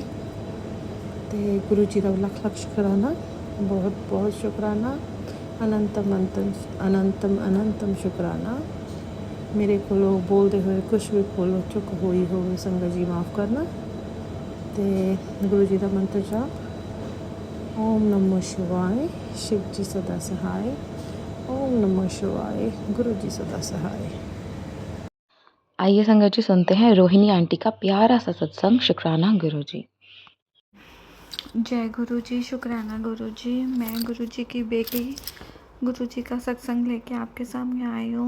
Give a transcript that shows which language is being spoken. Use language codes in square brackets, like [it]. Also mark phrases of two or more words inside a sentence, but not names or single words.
[pa] ਅਤੇ ਗੁਰੂ ਜੀ ਦਾ ਲੱਖ ਲੱਖ ਸ਼ੁਕਰਾਨਾ, ਬਹੁਤ ਬਹੁਤ ਸ਼ੁਕਰਾਨਾ, ਅਨੰਤਮ ਅਨੰਤਮ ਸ਼ੁਕਰਾਨਾ। ਮੇਰੇ ਕੋਲੋਂ ਬੋਲਦੇ ਹੋਏ ਕੁਛ ਵੀ ਭੁੱਲ ਚੁੱਕ ਹੋਈ ਹੋਵੇ, ਸੰਗਤ ਜੀ ਮਾफ़ ਕਰਨਾ। ਅਤੇ ਗੁਰੂ ਜੀ ਦਾ ਮੰਤਰ ਜਾਪ, [hi] ਓਮ ਨਮੋ शिवाय, शिव जी सदा सहाय, ओम नमो शिवाय, गुरु जी सदा सहाय। आइए संगत जी सुनते हैं रोहिणी आंटी का प्यारा सा सत्संग शुक्राना गुरु जी। जय गुरु जी, शुक्राना गुरु जी। मैं गुरु जी की बेटी गुरु जी का सत्संग लेके आपके सामने आई हूँ।